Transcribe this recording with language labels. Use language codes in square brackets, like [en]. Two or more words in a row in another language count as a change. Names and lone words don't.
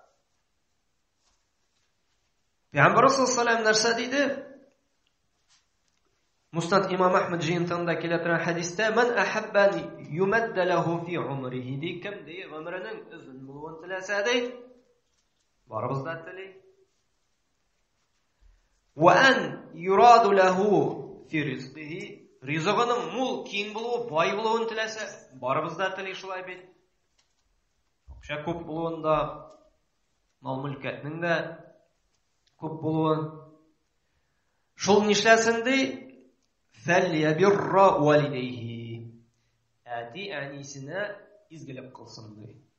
[tt] Пәйгамбәр саллаллаһу нәрсә диде? Муснад имам Ахмад җыентыгында килә торган хәдистә: [ar] "من أحب أن يمد له في عمره", [tt] ди, кем ди гомеренең узын булуын теләсә ди, барыбыз да тели. [ar] "وأن يزاد له في رزقه", [tt] ризыгының мул, киң булуы, бай булуын теләсә, барыбыз да тели, шулай бит. Акча күп булуында, мал-мөлкәтнең дә күп булуын. Шул нишләсен ди? [ar] "فليبر والديه", [tt] әти-әнисенә изгелек кылсын ди.